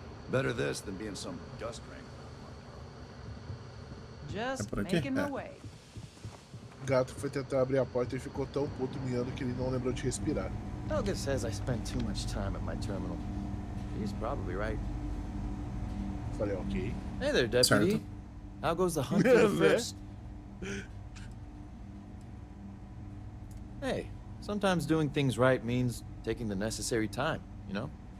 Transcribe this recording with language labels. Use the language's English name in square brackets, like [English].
[English] Better this than being some dust ring. Just [Portuguese] por aqui? [English] making my way. [Portuguese] Gato foi tentar abrir a porta e ficou tão puto miando que ele não lembrou de respirar. [English] Helga says I spend too much time at my terminal. He's probably right. [Portuguese] Falei, ok. [English] Hey there, deputy. [Portuguese] Certo. [English] How goes the hunt for the first? Hey, sometimes doing things right means taking the necessary time, you know?